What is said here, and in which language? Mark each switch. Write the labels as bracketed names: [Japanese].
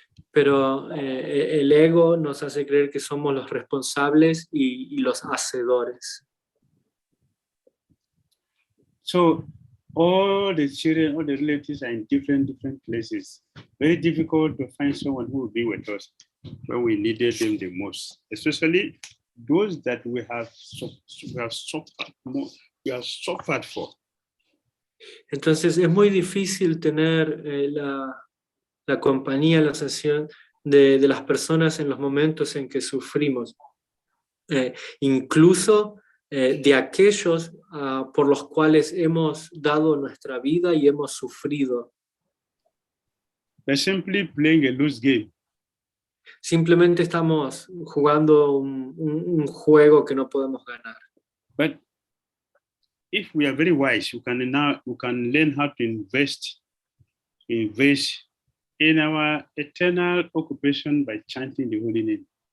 [Spanish] Pero el ego nos hace creer que somos los responsables y los hacedores. [English] So all the children, all the relatives are in different places. Very difficult to find someone who will be with us. when we needed them the most, especially those that we have suffered more, we have suffered for. [Spanish] Entonces es muy difícil tener la compañía, la sensación de las personas en los momentos en que sufrimos, incluso de aquellos por los cuales hemos dado nuestra vida y hemos sufrido. [English] We're simply playing a loose game. [Spanish] Simplemente estamos jugando un juego que no podemos ganar. [English] But if we are very wise, we can learn how to invest in our eternal occupation by chanting the holy name.